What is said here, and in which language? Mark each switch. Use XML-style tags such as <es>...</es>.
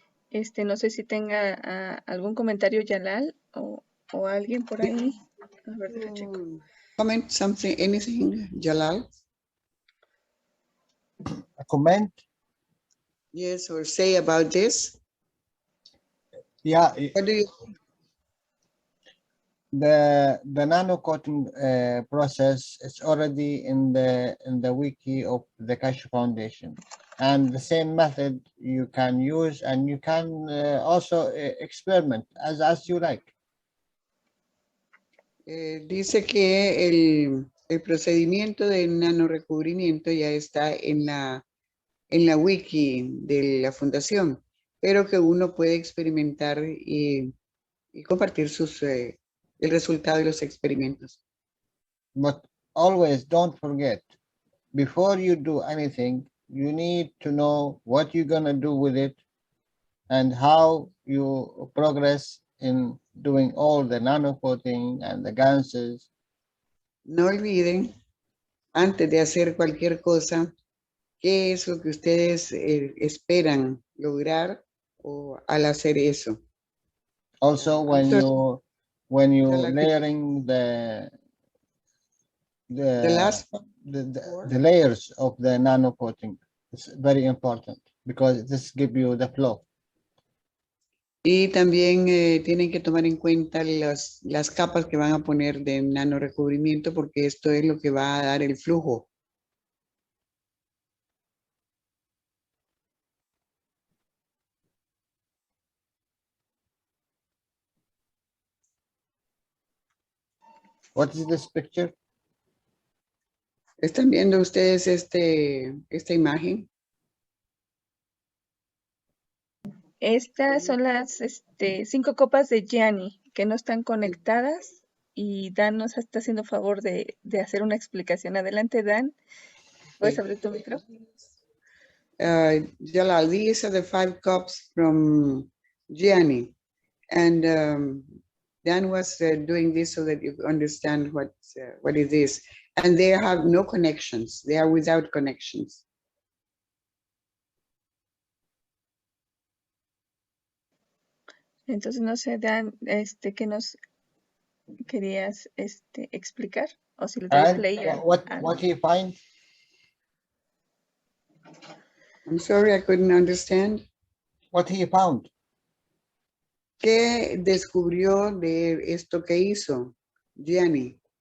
<es>No sé si tenga algún comentario Jalal o alguien por ahí. A ver, deja checo.</es> <en>Comment something, anything, Jalal? A comment? Yes, or say about this? Yeah, What do you? the nano coating process is already in the wiki of the Cashew Foundation, and the same method you can use, and you can also experiment as you like.</en> <es>Dice que el procedimiento de nanorecubrimiento ya está en la wiki de la fundación, pero que uno puede experimentar y compartir el resultado de los experimentos.</es> <en>But always don't forget, before you do anything, you need to know what you're gonna do with it and how you progress in doing all the nano coating and the ganses.</en> <es>No olviden, antes de hacer cualquier cosa, qué es lo que ustedes esperan lograr o al hacer eso.</es> <en>Also, when you layering the last the layers of the nano coating, it's very important because this gives you the flow.</en> <es>Y también tienen que tomar en cuenta las capas que van a poner de nano recubrimiento porque esto es lo que va a dar el flujo.</es> <en>What is this picture?</en> <es>¿Están viendo ustedes esta imagen? Estas son las 5 copas de Gianni que no están conectadas y Dan nos está haciendo favor de hacer una explicación. Adelante, Dan. ¿Puedes abrir tu micro?</es> <en>Jalal, these are the 5 cups from Gianni. And Dan was doing this so that you understand what is this. And they have no connections. They are without connections.</en> <es>Entonces, no sé, Dan, ¿qué nos querías explicar? O si le doy</es> <en>And</en> <es>play.</es> <en>what he find? I'm sorry, I couldn't understand. What he found?</en> <es>¿Qué descubrió de esto que hizo Gianni?</es>